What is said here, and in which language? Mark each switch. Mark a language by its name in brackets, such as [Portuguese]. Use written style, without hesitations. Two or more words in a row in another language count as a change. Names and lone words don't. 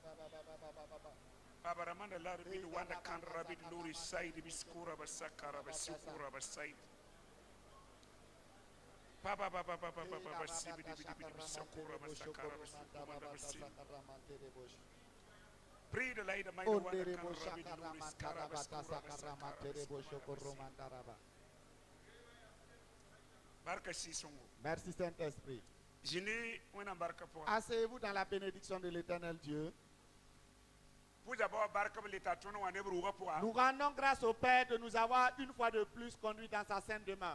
[English] Baba Ramanda Lara Bidi Wanda Kandra Bidi Luri Said Biskura Basakara Basukura Basaid. Baba Basibidi Bidi Bisakura Basakara Basukura Basin. Pray the light of my Wanda Kandra Bidi Luri Skara Baskura Basakara. [French] Merci Saint-Esprit. Asseyez-vous dans la bénédiction de l'Éternel Dieu. Nous rendons grâce au Père de nous avoir une fois de plus conduits dans sa sainte demeure.